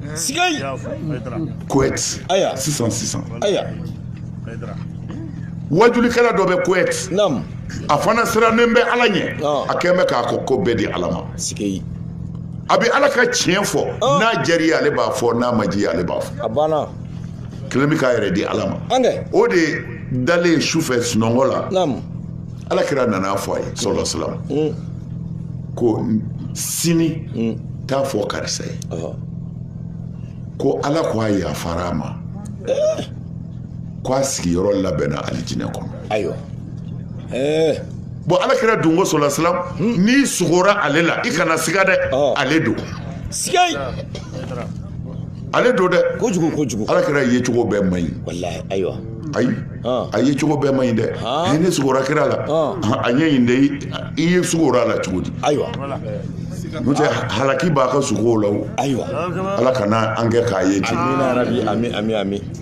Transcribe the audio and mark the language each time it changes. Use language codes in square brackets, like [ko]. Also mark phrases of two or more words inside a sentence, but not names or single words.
[bm] sisan wajulikɛla dɔ bɛ Kuwait a fana sirannen bɛ ala ɲɛ a kɛn bɛ k'a ko bɛɛ di ala ma a bɛ ala ka tiɲɛ fɔ n'a diyara ye ale b'a fɔ n'a ma diya ale b'a fɔ kelen bɛ k'a yɛrɛ di ala ma o de dalen sufɛ sunɔgɔ la ala kira nana fɔ a ye [ar] صلى الله عليه وسلم [bm] ko sini t'a fɔ karisa ye ko ala ko a yafara a ma ko a sigiyɔrɔ labɛnna alijinɛ kɔnɔ bon ala kira dun ko [ar] صلى الله عليه وسلم [bm] n'i sugora ale la i kana siga dɛ ale don ale don dɛ kojugu ala kira ye cogo bɛɛ man ɲi ayi a ye cogo bɛɛ man ɲi dɛ ne sugora kira la a ɲɛ ɲin dɛ i ye sugora la cogo di n'o tɛ halaki b'a ka sugow la o ala kana an kɛ k'a ye ten